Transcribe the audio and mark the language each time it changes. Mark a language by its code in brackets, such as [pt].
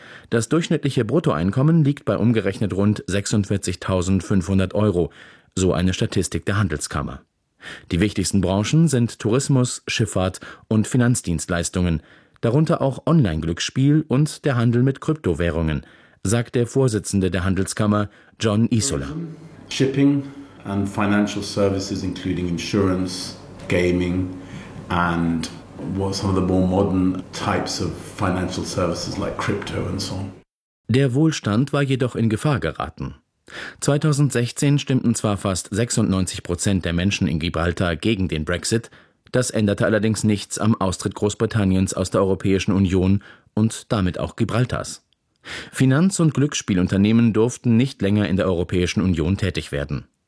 [de] Das durchschnittliche Bruttoeinkommen liegt bei umgerechnet rund 46.500 Euro, so eine Statistik der Handelskammer. Die wichtigsten Branchen sind Tourismus, Schifffahrt und Finanzdienstleistungen, darunter auch Online-Glücksspiel und der Handel mit Kryptowährungen, sagt der Vorsitzende der Handelskammer, John Isola. [en] Shipping and financial services including insurance, gaming and what some of the more modern types of financial services like crypto and so on. [de] Der Wohlstand war jedoch in Gefahr geraten. 2016 stimmten zwar fast 96% der Menschen in Gibraltar gegen den Brexit, das änderte allerdings nichts am Austritt Großbritanniens aus der Europäischen Union und damit auch Gibraltars. Finanz- und Glücksspielunternehmen durften nicht länger in der Europäischen Union tätig werden.